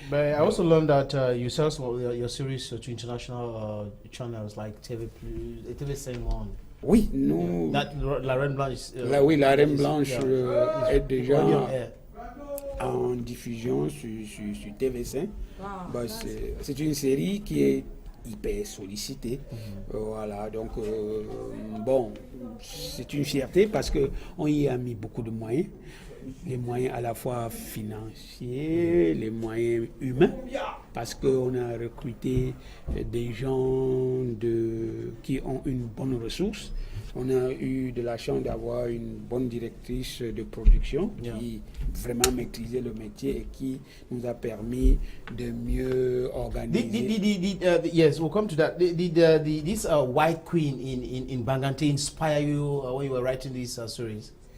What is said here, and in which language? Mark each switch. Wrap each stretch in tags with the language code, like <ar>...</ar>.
<en>But I also learned that you sell some of your series to international channels like TV5 Monde.</en> <fr>Oui, nous. La Reine Blanche. Oui, La Reine Blanche est déjà en diffusion sur TV5. Bah, c'est une série qui est hyper sollicité. Voilà, donc bon, c'est une fierté parce qu'on y a mis beaucoup de moyens. Les moyens à la fois financiers, les moyens humains, parce qu'on a recruté des gens qui ont une bonne ressource. On a eu de la chance d'avoir une bonne directrice de production qui vraiment maîtrisait le métier et qui nous a permis de mieux organiser.</fr> <en>Yes, we'll come to that. Did this White Queen in Bangante inspire you when you were writing this series?</en>